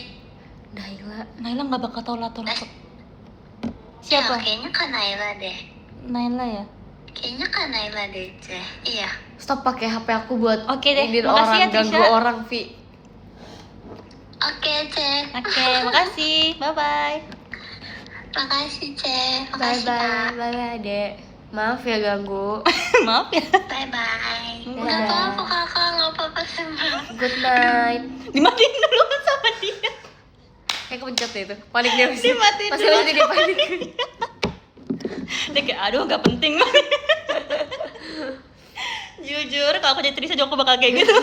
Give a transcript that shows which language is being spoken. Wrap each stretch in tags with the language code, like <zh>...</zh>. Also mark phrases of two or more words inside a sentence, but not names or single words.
<id>Naila nggak bakal tahu lato-lato. Ya, Siapa? kayaknya Kak Naila deh. Naila ya. Kayaknya Kak Naila deh teh. Iya. Stop pakai HP aku buat Oke deh, iniin makasih orang, ya, ganggu Trisha. orang Vi. Oke teh. Oke, makasih.</id> <en>Bye bye.</en> <id>Makasih teh. Bye Makasih bye, Kak.</id> <en>bye bye</en> <id>Dek. Maaf ya ganggu. Maaf ya.</id> <en>Bye bye.</en> <id>Dadah. Nggak apa-apa kakak, nggak apa-apa Aku senang.</id> <en>Good night.</en> <id>Dimatiin dulu sama dia. Kayak kepencet deh itu. Panik dia masih. Dimatiin Masih dulu. masih dia panik. Dia kayak aduh gak penting. Jujur kalau aku jadi Trisa juga aku bakal kayak gitu.</id>